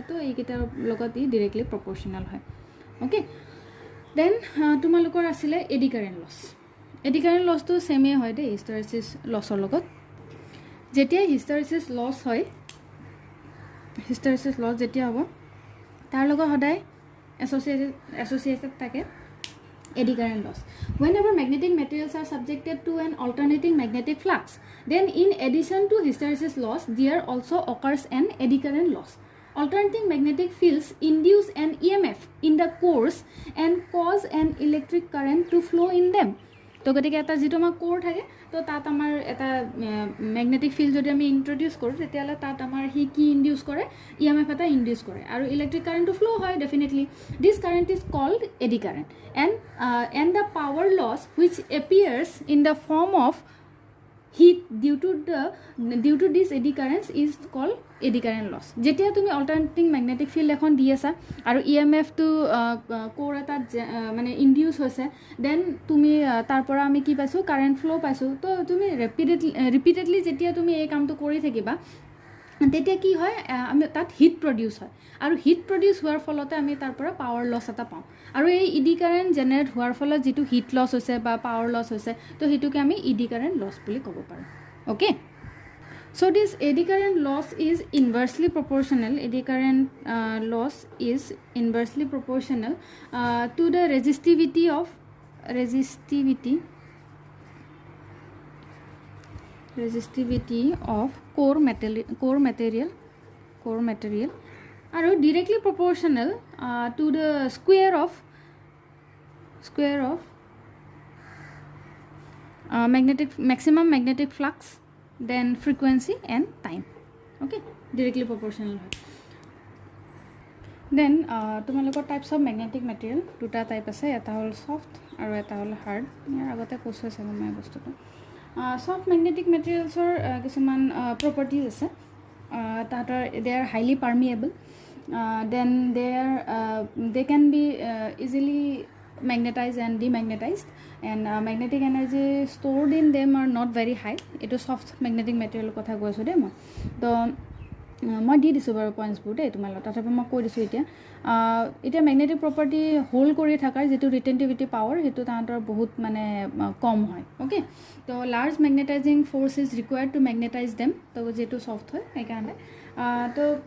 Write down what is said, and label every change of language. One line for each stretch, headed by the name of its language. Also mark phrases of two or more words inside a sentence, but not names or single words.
Assamese: তো এইকেইটাৰ লগত ই
English: directly proportional
Assamese: হয়
English: okay then
Assamese: তোমালোকৰ আছিলে
English: eddy current loss
Assamese: ছেমেই হয় দেই
English: hysteresis loss
Assamese: লগত যেতিয়া
English: hysteresis loss
Assamese: হয়
English: hysteresis loss
Assamese: যেতিয়া হ'ব তাৰ লগত সদায় এছ'চিয়েটেড থাকে
English: eddy current loss whenever magnetic materials are subjected to an alternating magnetic flux then in addition to hysteresis loss there also occurs an eddy current loss alternating magnetic fields induce an EMF in the cores and cause an electric current to flow in them.
Assamese: তো গতিকে এটা যেটো আমাৰ কোৰ থাকে তো তাত আমাৰ এটা
English: magnetic field
Assamese: যদি আমি ইন্ট্ৰোডিউস কৰোঁ তেতিয়ালে তাত আমাৰ হি কি ইনডিউস কৰে EMF এটা ইনডিউস কৰে আৰু
English: electric current flow
Assamese: হয়
English: definitely this current is called eddy current and the power loss which appears in the form of heat due to this eddy currents is called eddy current loss.
Assamese: যেতিয়া তুমি
English: alternating magnetic field
Assamese: এখন দি আছা আৰু EMF টো কোৰ এটা মানে ইনডিউস হৈছে দেন তুমি তাৰ পৰা আমি কি পাইছো
English: current flow
Assamese: পাইছো তো তুমি ৰিপিটেডলি যেতিয়া তুমি এই কামটো কৰি থাকিবা তেতিয়া কি হয় আমি তাত
English: heat produce
Assamese: হয় আৰু
English: heat produce
Assamese: হোৱাৰ ফলতে আমি তাৰ পৰা
English: power loss
Assamese: এটা পাওঁ আৰু এই
English: eddy current generate
Assamese: হোৱাৰ ফলত যেটো
English: heat loss
Assamese: হৈছে বা
English: power loss
Assamese: হৈছে তো হেতুকে আমি
English: eddy current loss
Assamese: বুলি ক'ব পাৰো
English: ওকে so this eddy current loss is inversely proportional eddy current loss is inversely proportional to the resistivity of core material are directly proportional to the square of maximum magnetic flux then frequency and time okay directly proportional
Assamese: then তোমালোকৰ
English: types of magnetic material
Assamese: দুটা টাইপ আছে এটা হল soft আৰু এটা হল hard ইয়াৰ আগতে কৈছো আছে মই বস্তুটো
English: soft magnetic materials or
Assamese: কিছুমান properties আছে তাহাঁতৰ
English: they are highly permeable then they can be easily magnetized and demagnetized and magnetic energy stored in them are not very high it is soft magnetic material
Assamese: কথা কৈছো দে মই তো মই দি দিছো বাৰু পইণ্টছ বোৰ দে তোমালোক তাতে মই কৈ দিছো এতিয়া
English: magnetic property hold
Assamese: কৰি থাকাৰ যেটো
English: retentivity power
Assamese: হেতু তাহাঁতৰ বহুত মানে কম হয় ওকে তো
English: large magnetizing force is required to magnetize them
Assamese: তো যেটো সফট হয় এইকাৰণে তো